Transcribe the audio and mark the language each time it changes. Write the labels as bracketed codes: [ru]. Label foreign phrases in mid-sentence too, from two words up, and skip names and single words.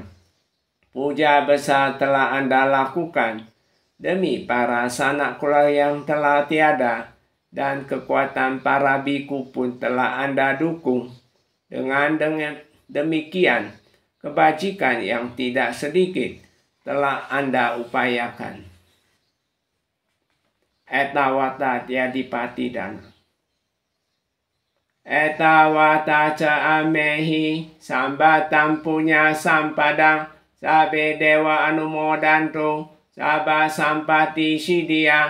[id] Puja besar telah Anda lakukan demi para sanak keluarga yang telah tiada, dan kekuatan para biku pun telah Anda dukung. Dengan demikian, kebajikan yang tidak sedikit telah Anda upayakan. [pi] Etawata tiadipati dana. Etawata ca amehi sambatam punya sampadang sabe dewa anumodantu saba sampati sidia.